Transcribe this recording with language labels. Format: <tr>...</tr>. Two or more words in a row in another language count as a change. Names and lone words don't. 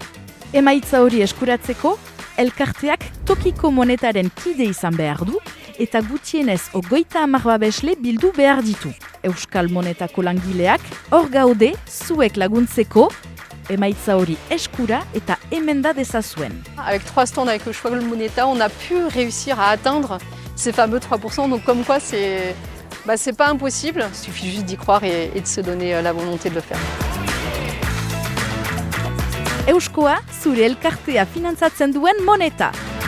<eu>Emaitza hori eskuratzeko, elkarteak tokiko monetaren kide izan behar du eta gutienez 30 babesle bildu behar ditu. Euskal monetako langileak hor gaude zuek laguntzeko, emaitza hori eskura eta emenda dezazuen.</eu> <fr>Avec 3 stands avec le choix de Moneta, on a pu réussir à atteindre ces fameux 3%. Donc comme quoi, c'est pas impossible. Il suffit juste d'y croire et de se donner la volonté de le faire.</fr> <eu>Euskoa, zure elkartea finantzatzen duen moneta.</eu>